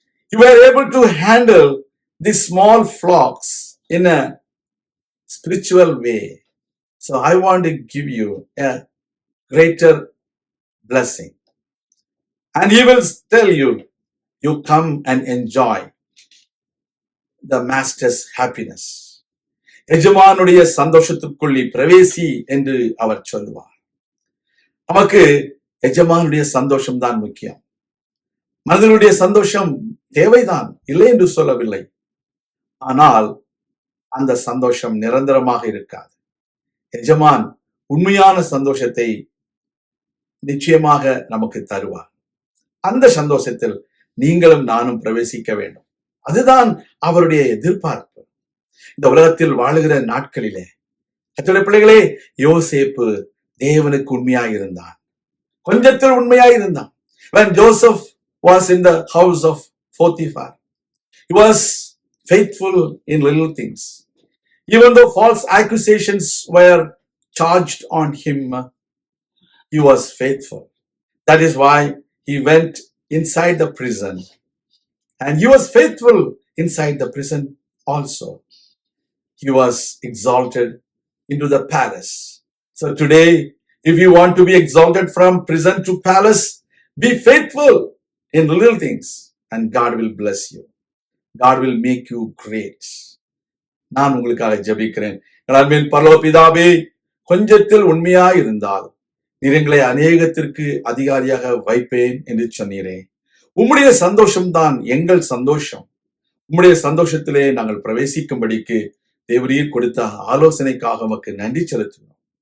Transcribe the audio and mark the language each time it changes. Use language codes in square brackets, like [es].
[en] You were able to handle the small flocks in a spiritual way. So I want to give you a greater blessing. And He will tell you, you come and enjoy the Master's happiness. [ta] எஜமானுடைய சந்தோஷத்துக்குள் பிரவேசி என்று அவர் சொல்லுவார். நமக்கு எஜமானுடைய சந்தோஷம் தான் முக்கியம். மனிதனுடைய சந்தோஷம் தேவைதான், இல்லை என்று சொல்லவில்லை. ஆனால் அந்த சந்தோஷம் நிரந்தரமாக இருக்காது. எஜமான் உண்மையான சந்தோஷத்தை நிச்சயமாக நமக்கு தருவார். அந்த சந்தோஷத்தில் நீங்களும் நானும் பிரவேசிக்க வேண்டும். அதுதான் அவருடைய எதிர்பார்ப்பு. இந்த உலகத்தில் வாழுகிற நாட்களிலே கர்த்தருடைய பிள்ளைகளே, யோசேப்பு தேவனுக்கு உண்மையாயிருந்தான், கொஞ்சத்தில் உண்மையாயிருந்தான். [en] When Joseph was in the house of Potiphar, he was faithful in little things. Even though false accusations were charged on him, he was faithful. That is why he went inside the prison, and he was faithful inside the prison also. He was exalted into the palace. So today, if you want to be exalted from prison to palace, be faithful in little things, and God will bless you. God will make you great. [ta] நான் உங்களுக்காக ஜெபிக்கிறேன். அன்பின் பரலோக பிதாவே, கொஞ்சத்தில் உண்மையாய் இருந்தால் நீங்களை அநேகத்திற்கு அதிகாரியாக வைப்பேன் என்று சொன்னீரே. உம்முடைய சந்தோஷம்தான் எங்கள் சந்தோஷம். உம்முடைய சந்தோஷத்திலே நாங்கள் பிரவேசிக்கும்படிக்கு தேவரீர் கொடுத்த ஆலோசனைக்காக உமக்கு நன்றி செலுத்துகிறோம்.